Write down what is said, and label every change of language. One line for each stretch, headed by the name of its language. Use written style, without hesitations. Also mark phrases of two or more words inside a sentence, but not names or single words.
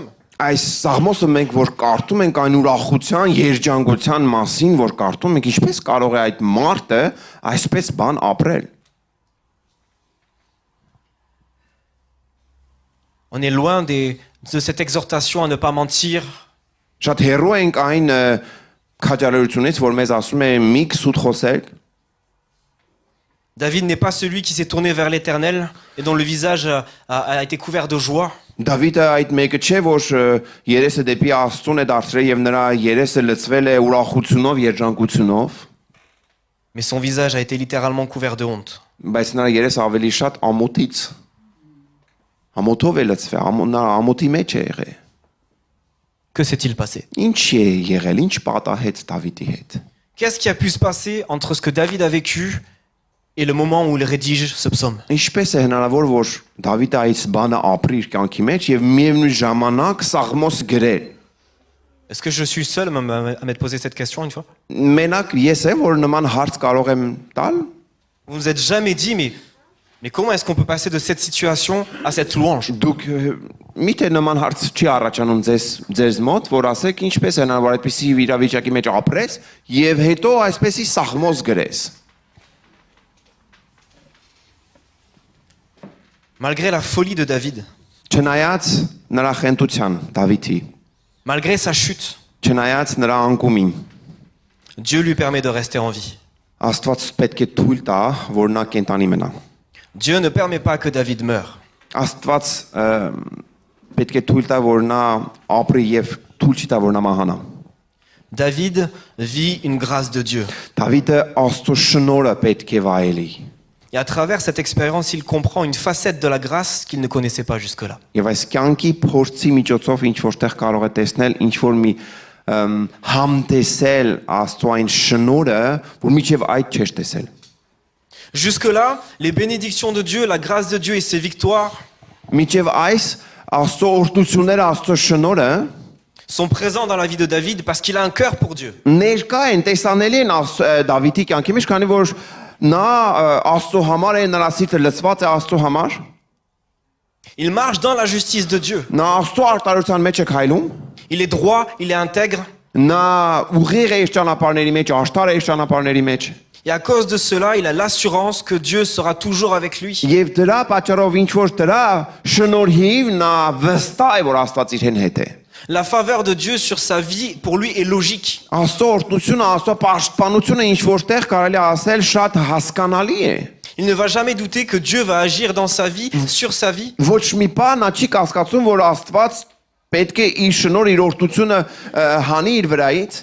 Armenian: Այս սաղմոսը մենք որ կարդում ենք այն ուրախության, երջանկության մասին, որ կարդում ենք, ինչպես կարող է այդ մարդը այսպես բան ապրել։
French: On est loin de cette exhortation à ne pas mentir,
Armenian: Շատ հեռու ենք այն քաջալերությունից, որ մեզ ասում է մի սուտ խոսել։
French: David n'est pas celui qui s'est tourné vers l'Éternel et dont le visage a été couvert de joie.
Armenian: Դավիթը այդ մեկը չէ, որ երեսը դեպի Աստծուն է դարձրել եւ նրա երեսը լցվել է ուրախությունով, երջանկությունով,
French: Mais son visage a été littéralement couvert de honte.
Armenian: բայց նրա երեսը ավելի շատ ամոթից ամոթով է լցվել, նա ամոթի մեջ է եղել։
French: Que s'est-il passé?
Armenian: Ինչ է եղել, ինչ պատահեց Դավիթի հետ։
French: Qu'est-ce qui a pu se passer entre ce que David a vécu et le moment où il rédige ce psaume?
Armenian: Ինչպես է հնարավոր, որ Դավիթը այս բանը ապրի իր կյանքի մեջ եւ միևնույն ժամանակ սաղմոս գրել։
French: Est-ce que je suis seul à m'être posé cette question une fois?
Armenian: Մենակ ես եմ, որ նման հարց կարող եմ տալ։
French: Vous ne vous êtes jamais dit, mais comment est-ce qu'on peut passer de cette situation à cette louange?
Armenian: Դուք միթե նման հարց չի առաջանում ձեզ մոտ, որ ասեք ինչպես է հնարավոր այդպիսի իրավիճակի մեջ ապրես եւ հետո այսպեսի սաղմոս գրես։
French: Malgré la folie de David,
Armenian: Չնայած նրա խենթության Դավիթի,
French: malgré sa chute,
Armenian: չնայած նրա անկումին,
French: Dieu lui permet de rester en vie.
Armenian: Աստված պետք է թույլ տա, որ նա կենտանի մնա։
French: Dieu ne permet pas que David meure.
Armenian: Աստված պետք է թույլ տա, որ նա ապրի եւ թույլ չի տա, որ նա մահանա։
French: David vit une grâce de Dieu.
Armenian: Դավիթը Աստծո շնորհը պետք է վայելի։
French: Et à travers cette expérience, il comprend une facette de la grâce qu'il ne connaissait pas jusque-là.
Armenian: Եվ այս կյանքի փորձի միջոցով ինչ որտեղ կարող է տեսնել ինչ որ մի համտեսել Աստծոյին շնորհը, որ միջև այդ չէր տեսել։
French: Jusque-là, les bénédictions de Dieu, la grâce de Dieu et ses victoires
Armenian: Միջև այս Աստծո օրհնությունները, Աստծո շնորհը
French: sont présents dans la vie de David parce qu'il a un cœur pour Dieu.
Armenian: ներկա են, տեսանելի են Դավիթի կյանքի մեջ, քանի որ նա Աստծո համար է, նրա սիրտը լցված է Աստծո համար։
French: Il marche dans la justice de Dieu.
Armenian: Նա Աստծո արտարության մեջ է քայլում։
French: Il est droit, il est intègre.
Armenian: Նա ուղիղ է իր ճանապարհների մեջ, աշտար է իր ճանապարհների մեջ։
French: Et à cause de cela, il a l'assurance que Dieu sera toujours avec lui.
Armenian: Եվ դրա պատճառով ինչ որ դրա շնորհիվ նա վստահ է, որ Աստված իրեն հետ է։
French: La faveur de Dieu sur sa vie, pour lui, est logique.
Armenian: Աստծո օրհնությունը, Աստծո պաշտպանությունը ինչ որտեղ կարելի ասել շատ հասկանալի է։
French: Il ne va jamais douter que Dieu va agir dans sa vie, sur sa vie.
Armenian: Ոչ մի բան նա չի կասկածում, որ Աստված պետք է իր շնորհ, իր օրհնությունը հանի իր վրայից,